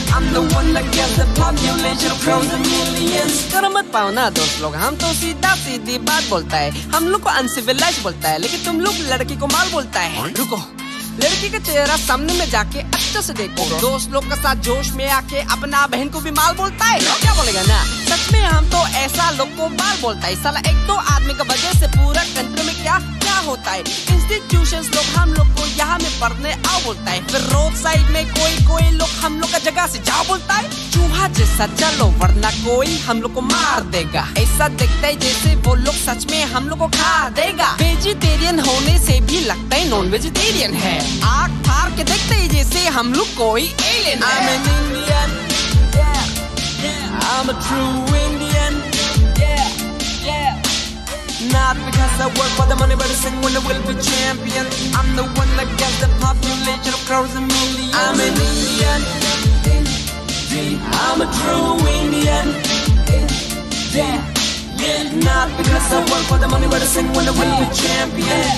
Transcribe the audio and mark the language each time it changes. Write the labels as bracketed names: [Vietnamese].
[English] I'm the one that gets the population of crowds and millions. [Hindi] कर मत पाओ ना दोस्त लोग हम तो सीधा सीधी बात बोलता है हम लोग को अनसिविलाइज बोलता है लेकिन तुम लोग लड़की को माल बोलता है रुको लड़की का चेहरा सामने में जाके अच्छे से देखो दोस्त लोग के साथ जोश में आके अपना बहन को भी माल बोलता है क्या बोलेगा ना सच में हम तो ऐसा लोग को माल बोलता है साला एक तो आदमी का वजह से पूरा कंट्री में क्या क्या होता है इंस्टीट्यूशंस लोग हम लोग को यहाँ में पढ़ने आओ बोलता है फिर रोड साइड में कोई लोग हम लोग का जगह से जाओ बोलता है चूहा जैसा चलो वरना कोई हम लोग को मार देगा ऐसा दिखता है जैसे वो लोग सच में हम लोग को खा देगा वेजिटेरियन होने से भी लगता है नॉन वेजिटेरियन है आग फाड़ के देखते ही जैसे हम लोग कोई एलियन है [English] I'm an Indian, yeah, I'm a true Indian, yeah. Not because I work for the money, but I sing when I will be champion. I'm the one that gets the population of crowds and millions. I'm an Indian, I'm a true Indian, yeah. Not because I work for the money, but I sing when I will be champion.